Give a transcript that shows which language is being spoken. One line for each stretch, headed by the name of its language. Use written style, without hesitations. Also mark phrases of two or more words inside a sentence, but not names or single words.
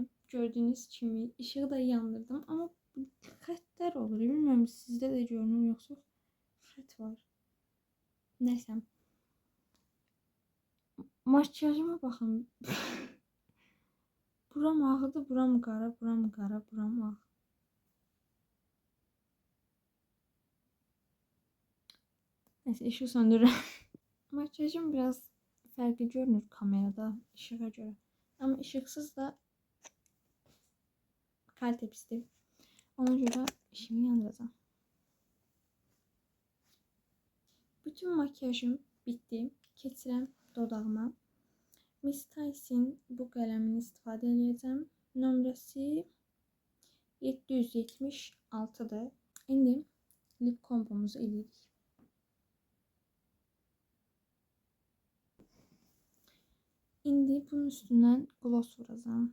Azerbaijani: Gördüyünüz kimi işığı da yandırdım, amma xəttlər olur. Bilmirəm sizdə də görünür yoxsa xətt var. Neyse. Makyajıma baxın. Buram ağdı, buram qara, buram qara, buram ağ.
Turkish: Neyse, ışığı söndürürüm. Makyajım biraz farklı görünür kamerada, ışığa göre. Ama ışıksız da kalite pisdir. Ona göre ışığı yandıracağım. Bütün makyajım bitti.
Azerbaijani: Keçirəm dodağıma. Miss Tyson bu qələmini istifadə edəcəm. Nömrəsi 776'dır. İndi lip kombomuzu edirik. İndi bunun üstündən gloss vuracağım.